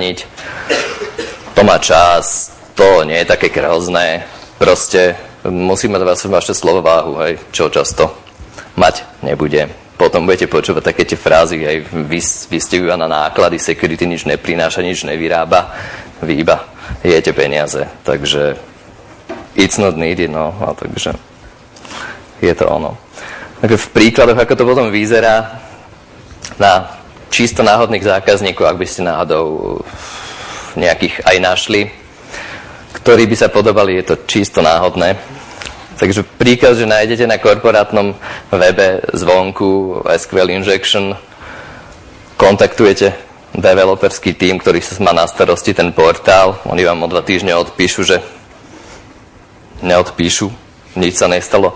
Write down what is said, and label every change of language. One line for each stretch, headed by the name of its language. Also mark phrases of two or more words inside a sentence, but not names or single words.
Slovak: To má čas, to nie je také hrozné. Proste musí mať vaše slovo váhu, hej, čo často mať nebude. Potom budete počúvať také tie frázy, hej, vy ste iba na náklady, security nič neprináša, nič nevyrába, vy iba jete peniaze, takže
English: it's not needed,
Slovak: no, a takže je to ono. Takže v príkladoch, ako to potom vyzerá na čisto náhodných zákazníkov, ak by ste náhodou nejakých aj našli, ktorí by sa podobali, je to čisto náhodné. Takže príklad, že nájdete na korporátnom webe zvonku
English: SQL injection,
Slovak: kontaktujete developerský tím, ktorý sa má na starosti ten portál, oni vám o 2 týždne odpíšu, že neodpíšu, nič sa nestalo.